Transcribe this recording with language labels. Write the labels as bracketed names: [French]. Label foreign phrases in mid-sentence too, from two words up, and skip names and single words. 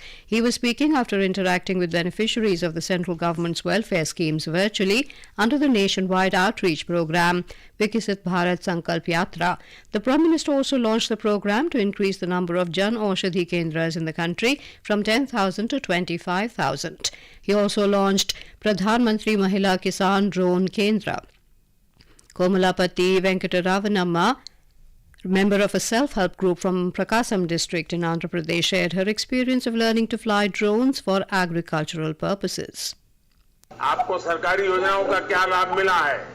[English] He was speaking after interacting with beneficiaries of the central government's welfare schemes virtually under the nationwide outreach program Vikasit Bharat Sankalp Yatra. The Prime Minister also launched the program to increase the number of Jan Aushadhi Kendras in the country from 10,000 to 25,000. He also launched Pradhan Mantri Mahila Kisan Drone Kendra. Komalapati Venkataravanamma, member of a self-help group from Prakasam district in Andhra Pradesh, shared her experience of learning to fly drones for agricultural purposes. [Hindi] आपको सरकारी योजनाओं का क्या लाभ मिला है?